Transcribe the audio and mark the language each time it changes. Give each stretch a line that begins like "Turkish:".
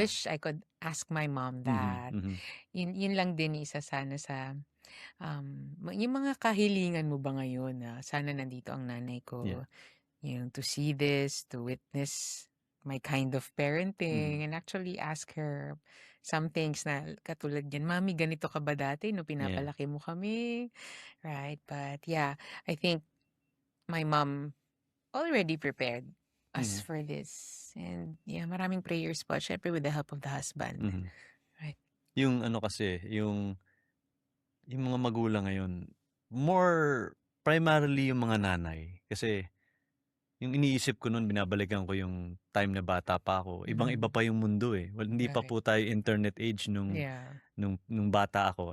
English: wish I could ask my mom that.
Filipino: Yun lang din isa sana sa yung mga kahilingan mo ba ngayon na sana nandito ang nanay ko.
English: Yeah. Yung to see this, to witness my kind of parenting and actually ask her some things
Filipino: na katulad yan, Mami, ganito ka ba dati no pinapalaki mo kami?
English: Right? But yeah, I think my mom already prepared us for this. And yeah,
Filipino: maraming
English: prayers
Filipino: po. Syempre
English: with the help of the husband. Right.
Filipino: Yung kasi, yung mga magulang ngayon,
English: more primarily
Filipino: yung mga nanay. Kasi yung iniisip ko noon, binabalikan ko yung time na bata pa ako. Ibang-iba pa yung mundo Well, hindi pa po tayo internet age nung bata ako.